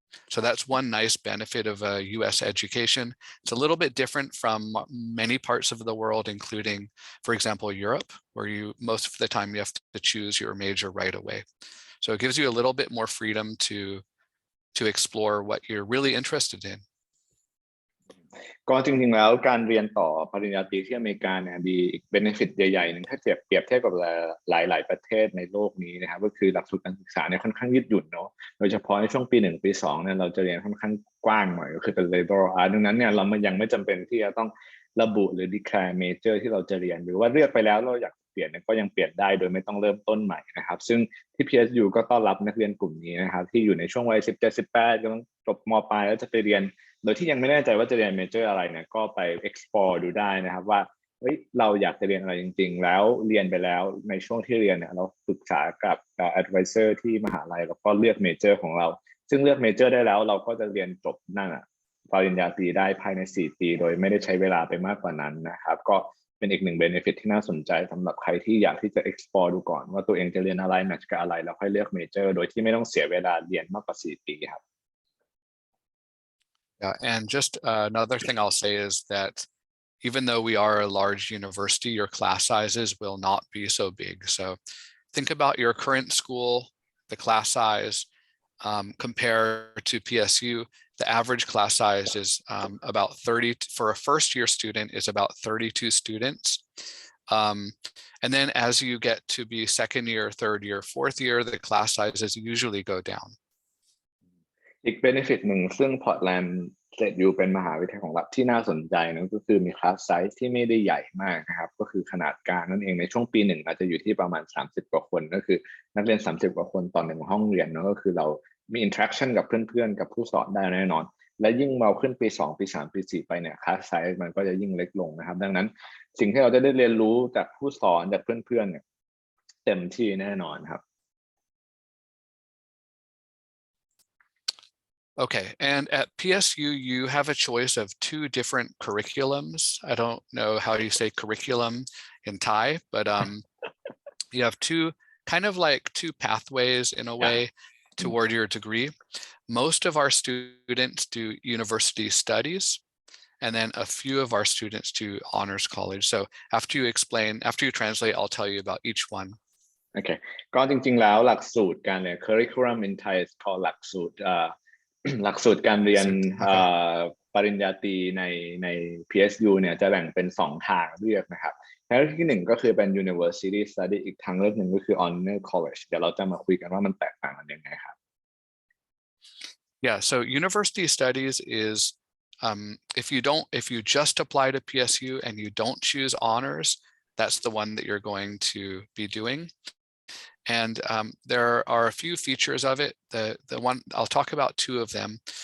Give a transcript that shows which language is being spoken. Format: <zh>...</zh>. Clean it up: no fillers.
<en>So that's one nice benefit of a US education. It's a little bit different from many parts of the world, including, for example, Europe, where most of the time you have to choose your major right away. So it gives you a little bit more freedom to explore what you're really interested in.</en> <th>ก็จริงๆแล้วการเรียนต่อปริญญาตรีที่อเมริกาเนี่ยมีอีก benefit ใหญ่ๆนึงถ้าเปรียบเทียบกับหลายๆประเทศในโลกนี้นะครับก็คือหลักสูตรการศึกษาเนี่ยค่อนข้างยืดหยุ่นเนาะโดยเฉพาะในช่วงปี1ปี2เนี่ยเราจะเรียนค่อนข้างกว้างหน่อยก็คือเป็น liberal arts ดังนั้นเนี่ยเรายังไม่จำเป็นที่จะต้องระบุหรือ declare major ที่เราจะเรียนหรือว่าเลือกไปแล้วเราอยาก ปลี่ยนเนี่ยก็ยังเปลี่ยนได้โดยไม่ต้องเริ่มต้นใหม่นะครับซึ่งที่ PSU ก็ต้อนรับนักเรียนกลุ่มนี้นะครับที่อยู่ในช่วงวัย17-18กำลังจบม. ปลายแล้วจะไปเรียนโดยที่ยังไม่แน่ใจว่าจะเรียนเมเจอร์อะไรเนี่ยก็ไป explore ดูได้นะครับว่าเราอยากจะเรียนอะไรจริงๆแล้วเรียนไปแล้วในช่วงที่เรียนเนี่ยเราปรึกษากับ advisor ที่มหาลัยแล้วก็เลือกเมเจอร์ของเราซึ่งเลือกเมเจอร์ได้แล้วเราก็จะเรียนจบนั่นปริญญาตรีได้ภายใน4 ปีโดยไม่ได้ใช้เวลาไปมากกว่านั้นนะครับก็เป็นอีกหนึ่ง benefit ที่น่าสนใจสำหรับใครที่อยากที่จะ explore ดูก่อนว่าตัวเองจะเรียนอะไรแมทช์กับอะไรแล้วค่อยเลือกเมเจอร์โดยที่ไม่ต้องเสียเวลาเรียนมากกว่า4 ปีครับ</th> <en>Yeah, and just another thing I'll say is that even though we are a large university, your class sizes will not be so big. So think about your current school, the class size, compare to PSU. The average class size is about 30, for a first year student is about 32 students. And then as you get to be second year, third year, fourth year, the class sizes usually go down.</en> <th>อีก benefit หนึ่งซึ่ง Portland State U เป็นมหาวิทยาลัยของรัฐที่น่าสนใจนะก็คือมี class size ที่ไม่ได้ใหญ่มากนะครับก็คือขนาดกลางนั่นเองในช่วงปี1อาจจะอยู่ที่ประมาณ30 กว่าคนก็คือนักเรียน30 กว่าคนต่อ1ห้องเรียนนะก็คือเรามี interaction กับเพื่อนๆกับผู้สอนได้แน่นอนและยิ่งเราขึ้นปี2ปี3ปี4ไปเนี่ย class size มันก็จะยิ่งเล็กลงนะครับดังนั้นสิ่งที่เราจะได้เรียนรู้จากผู้สอนจากเพื่อนๆเนี่ยเต็มที่แน่นอนครับ</th> <en>Okay, and at PSU, you have a choice of 2 different curriculums. I don't know how you say curriculum in Thai, but you have kind of like 2 pathways in a way toward your degree. Most of our students do university studies, and then a few of our students do honors college. So after you translate, I'll tell you about each one.</en> <th>โอเคก็จริงๆแล้วหลักสูตรการเรียน</th> <en>curriculum in Thai is called</en> <th>หลักสูตรการเรียนปริญญาตรีใน PSU เนี่ยจะแบ่งเป็น2 ทางเลือกนะครับทางเลือกที่1ก็คือเป็น University Study อีกทางเลือกหนึ่งก็คือ Honor College เดี๋ยวเราจะมาคุยกันว่ามันแตกต่างกันยังไงครับ</th> <en>Yeah, so university studies is if you just apply to PSU and you don't choose honors, that's the one that you're going to be doing. And there are a few features of it. The one I'll talk about 2 of them.</en>